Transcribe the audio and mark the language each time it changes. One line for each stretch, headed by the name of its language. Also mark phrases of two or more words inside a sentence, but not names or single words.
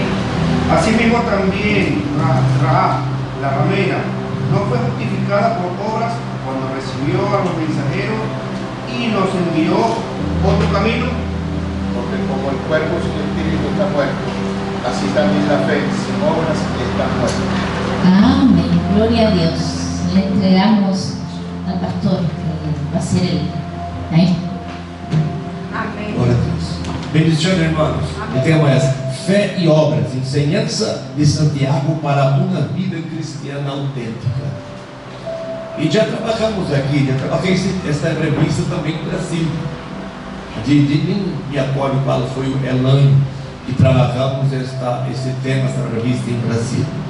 Spanish: Asimismo también Rahab, la ramera, no fue justificada por obras cuando recibió a los mensajeros y nos envió otro camino. Porque como el cuerpo sin espíritu está muerto, así también la fe sin obras está muerta. Amén. Gloria a Dios. Le entregamos al pastor que va a ser el. Amén.
Portuguese: Amém. Glória a Deus.
Spanish: Bendiciones, hermanos.
Portuguese: O tema é fé e obras,
Spanish: enseñanza de Santiago
Portuguese: para uma vida cristiana autêntica. E já trabalhamos aqui, já trabalhei esta revista também no Brasil. Nem me acordo qual foi o ano que trabalhamos esse tema, essa revista em Brasil.